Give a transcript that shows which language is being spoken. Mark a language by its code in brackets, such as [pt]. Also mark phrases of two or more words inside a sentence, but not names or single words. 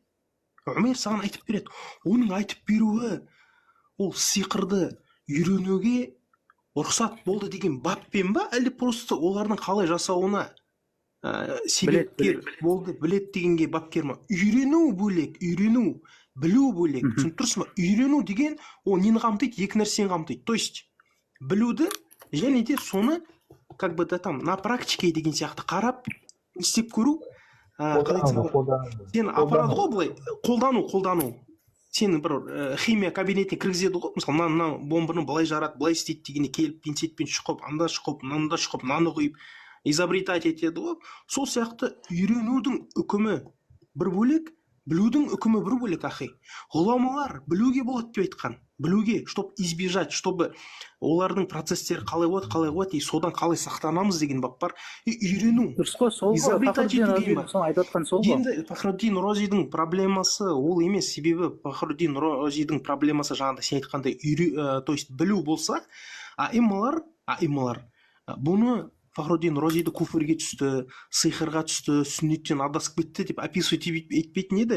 [kk] Умайр саған айтып береді. Оның айтып беруі ол сиқырды үйренуге рұқсат болды деген баппен ба, әлде просто олардың қалай жасауына себепкер болды, білет дегенге бапкер ма? Үйрену бөлек, үйрену, білу бөлек. Түсініп тұрсың ба? Үйрену деген ол нені қамтиды? Екі нәрсені қамтиды. [ru] То есть [kk] білуді және де соны [ru] как бы там на практике [kk] деген сияқты қарап істеп көру. Сен апарады ғой былай, қолдану. Сені бір химия кабинетіне кіргізеді ғой, мысалы мына бомбаны былай жарады, былай істейді дегенде келіп пинцетпен шұқып, анда шұқып, мында шұқып, мынаны құйып изобретать етеді ғой. Сол сияқты үйренудің үкімі бір бөлек, білудің үкімі бір бөлек ахи. Ғұламалар білуге болады деп айтқан. Білуге, [ru] чтобы избежать, чтобы [kk] олардың процесстері қалай болады, и содан қалай сақтанамыз деген бап бар. Үйрену. Дұрыс қой, сол ғой. Енді Фахруддин Розидің проблемасы ол емес, себебі Фахруддин Розидің проблемасы жаңағыда сен айтқандай [ru] то есть [kk] білу болса, аималар бұны Фахруддин Розиді куфрге түсті, сиқырға түсті, сүннеттен адасып кетті деп описывать етпейтін еді.